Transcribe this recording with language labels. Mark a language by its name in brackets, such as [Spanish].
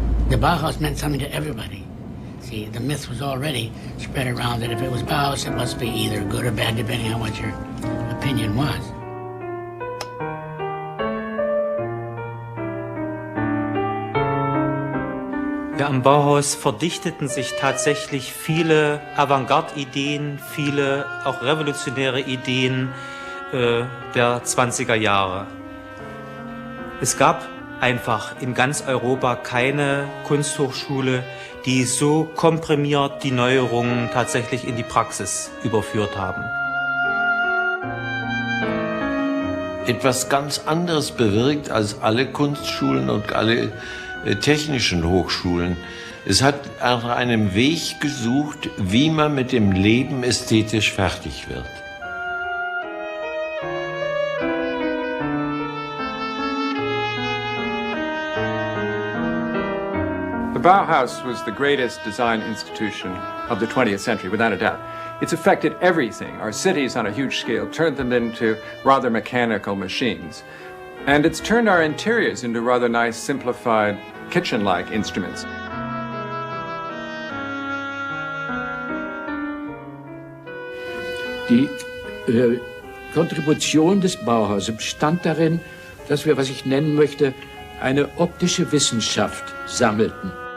[English] The Bauhaus meant something to everybody. See, the myth was already spread around that if it was Bauhaus, it must be either good or bad, depending on what your opinion was. [German] Ja, am Bauhaus verdichteten sich tatsächlich viele Avantgarde-Ideen, viele auch revolutionäre Ideen der 20er Jahre. Es gab einfach in ganz Europa keine Kunsthochschule, die so komprimiert die Neuerungen tatsächlich in die Praxis überführt haben. Etwas ganz anderes bewirkt als alle Kunstschulen und alle technischen Hochschulen. Es hat nach einem Weg gesucht, wie man mit dem Leben ästhetisch fertig wird. [English] The Bauhaus was the greatest design institution of the 20th century, without a doubt. It's affected everything. Our cities on a huge scale turned them into rather mechanical machines. And it's turned our interiors into rather nice, simplified, kitchen-like instruments. [German] Die Kontribution des Bauhaus bestand darin, dass wir, was ich nennen möchte, eine optische Wissenschaft sammelten.